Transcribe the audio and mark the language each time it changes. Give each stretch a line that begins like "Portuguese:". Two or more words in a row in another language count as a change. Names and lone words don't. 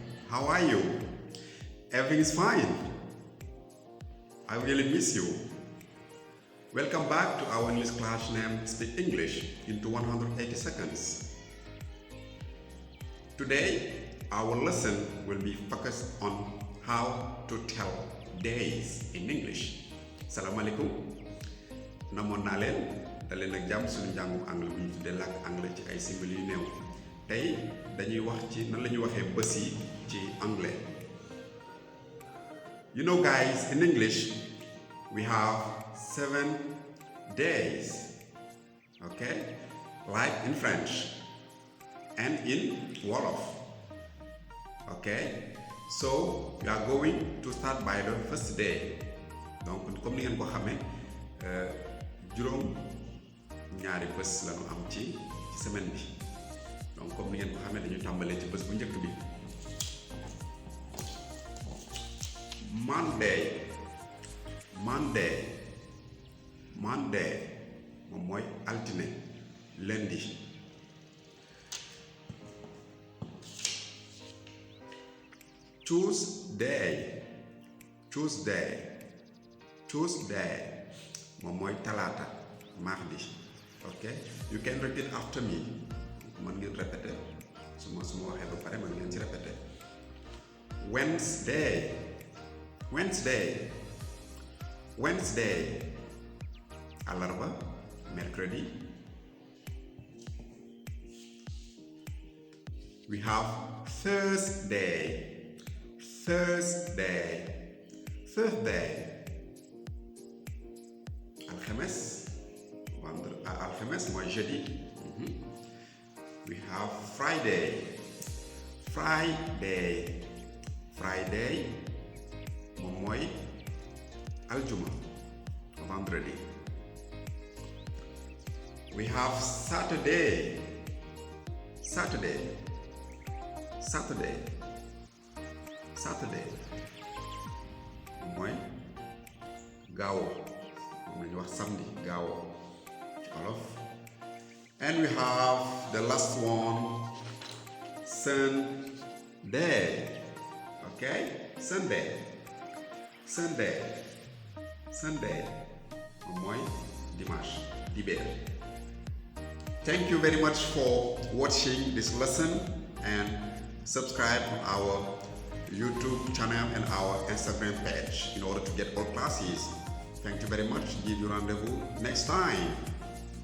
English: How are you? Everything is fine. I really miss you. Welcome back to our English class named Speak English into 180 seconds. Today, our lesson will be focused on how to tell days in English.
Wolof: Salaamaaleykum. Namoon naa leen daleen ak jàmm suñu njàngum anglais bu ñu tuddee làkk anglais ci ay simili yu néew. Tey dañuy wax ci nan la ñuy waxee bés yi ci anglais.
English: You know guys, in English we have 7 days, okay, like in French and in Wolof, okay. So we are going to start by the first day.
French: Donc comme
Wolof: ni ngeen ko xamee juróom ñaari bés la ñu am ci semaine bi.
French: Donc comme
Wolof: ni ngeen ko xamee dañu tàmbalee ci bés bu njëkk bi. Monday moom mooy altine.
French: Lundi.
Wolof: Tuesday moom mooy talaata.
French: Mardi.
English: Okay, you can repeat after me.
Wolof: Mën ngeen répéter su ma waxee ba pare mën ngeen ci répéter. Wednesday àllarba.
French: Mercredi.
English: We have Thursday.
Wolof: Alxames mooy jeudi.
English: We have Friday
Wolof: moom mooy aljuma.
French: Vendredi.
English: We have Saturday
Wolof: moom mooy gaawo moom la ñuy wax samedi gaawo ci olof.
English: And we have the last one, Sunday. Okay?
Wolof: Sunday moom mooy dimanche dibéer.
English: Thank you very much for watching this lesson and subscribe on our YouTube channel and our Instagram page in order to get all classes. Thank you very much. Give you rendezvous next time.